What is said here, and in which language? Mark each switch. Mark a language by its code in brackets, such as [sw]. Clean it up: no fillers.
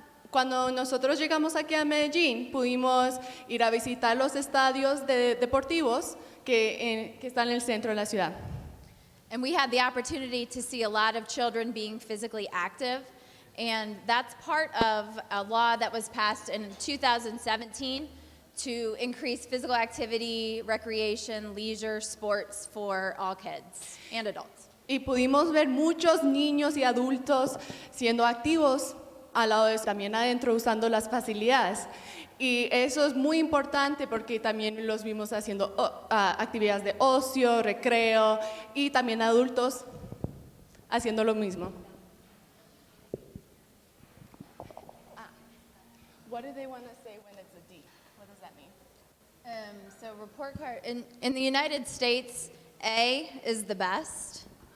[es] Cuando nosotros llegamos aquí a Medellín, pudimos ir a visitar los estadios deportivos que están en el centro de la ciudad. [en] And we had the opportunity to see a lot of children being physically active. And that's part of a law that was passed in 2017 to increase physical activity, recreation, leisure, sports for all kids and adults. [es] Y pudimos ver muchos niños y adultos siendo activos al lado de eso, también adentro usando las facilidades. Y eso es muy importante porque también los vimos haciendo actividades de ocio, recreo y también adultos haciendo lo mismo. [en] What do they want to say when it's a D? What does that mean? So report card, in the United States, A is the best.